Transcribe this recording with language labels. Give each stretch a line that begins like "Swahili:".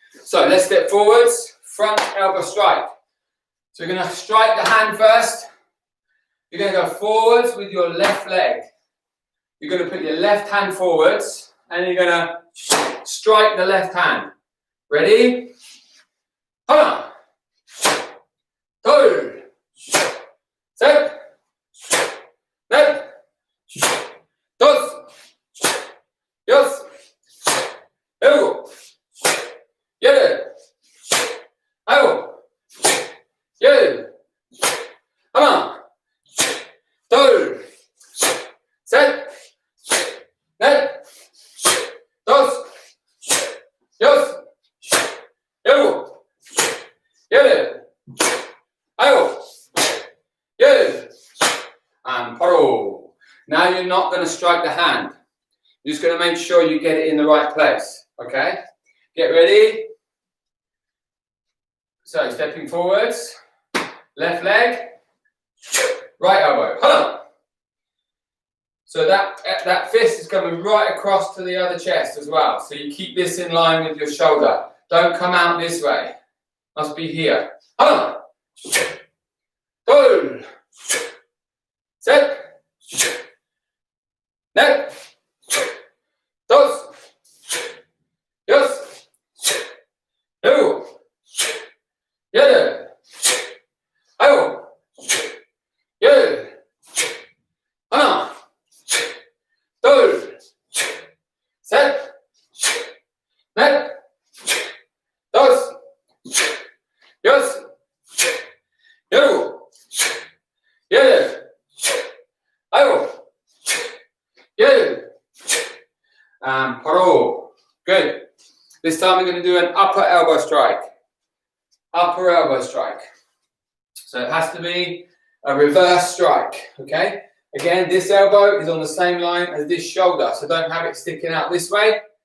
English: So let's step forwards. Front elbow strike. So we're going to strike the hand first. You're going to go forwards with your left leg. You're going to put your left hand forwards and you're going to strike the left hand. Ready?
Korean: 하나, 둘, 셋, 넷, 다섯, 여섯, 일곱, 여덟, 아홉, 열. 하나, 둘, 셋, 넷, 다섯, 여섯, 일곱, 여덟, 아홉, 열. And 바로.
English: Now you're not going to strike the hand. You're just going to make sure you get it in the right place. Okay? Get ready. So stepping forwards. Left leg. Right elbow. Hold. So that fist is coming right across to the other chest as well. So you keep this in line with your shoulder. Don't come out this way. Must be here.
Korean: 하나, 둘, 셋, 넷, 다섯, 여섯, 일곱, 여덟, 아홉, 열. 하나, 둘, 셋, 넷, 다섯, 여섯, 일곱, 여덟, 아홉, 열.
English: And 바로. Good. This time we're going to do an upper elbow strike. Upper elbow strike. So it has to be a reverse strike. Okay? Again, this elbow is on the same line as this shoulder. So don't have it sticking out this way.